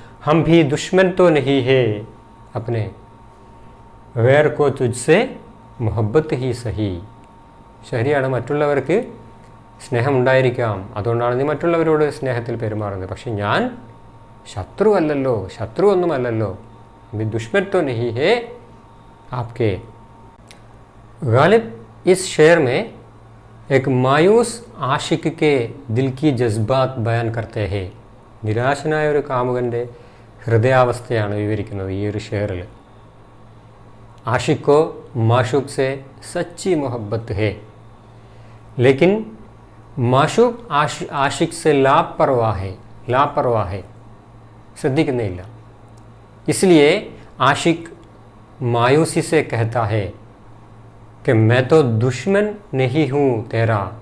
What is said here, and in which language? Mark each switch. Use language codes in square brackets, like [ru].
[hi] ഹം ഭി ദുഷ്മൻ തോ നഹി ഹേ അപ്നെ, ഗൈർ കോ തുജ്സെ മുഹബ്ബത്ത് ഹി സഹി. [ml] ശരിയാണ്, മറ്റുള്ളവർക്ക് സ്നേഹമുണ്ടായിരിക്കാം, അതുകൊണ്ടാണ് നീ മറ്റുള്ളവരോട് സ്നേഹത്തിൽ പെരുമാറുന്നത്. പക്ഷെ ഞാൻ ശത്രു അല്ലല്ലോ, ശത്രു ഒന്നുമല്ലല്ലോ. [hi] ഭി ദുഷ്മൻ തോ നഹി ഹേ आपके. गालिब इस शेर में एक मायूस आशिक के दिल की जज्बात बयान करते हैं. [ml] നിരാശനായ ഒരു കാമുകൻ്റെ ഹൃദയാവസ്ഥയാണ് വിവരിക്കുന്നത് ഈ ഒരു ഷെയറിൽ. [hi] आशिक को माशूक से सच्ची मोहब्बत है, लेकिन माशूक आशिक से लापरवाह है, [ml] ശ്രദ്ധിക്കുന്നില്ല. [hi] इसलिए आशिक मायूसी से कहता है कि मैं तो दुश्मन नहीं हूँ तेरा.